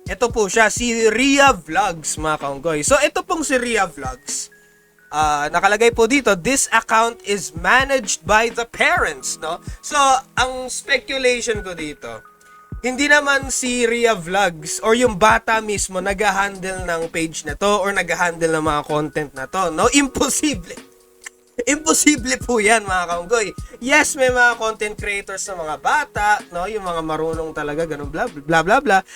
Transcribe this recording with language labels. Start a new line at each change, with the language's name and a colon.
Filipino: Ito po siya, si Ria Vlogs, mga kaunggoy. So, ito pong si Ria Vlogs. Nakalagay po dito,
English: this account is managed by the parents, no?
Filipino: So, ang speculation ko dito, hindi naman si Ria Vlogs or yung bata mismo nag-handle ng page na to or nag-handle ng mga content na to, no? Imposible. Imposible po yan mga kaunggoy. Yes, may mga content creators na mga bata, no, yung mga marunong talaga, ganun bla bla bla bla.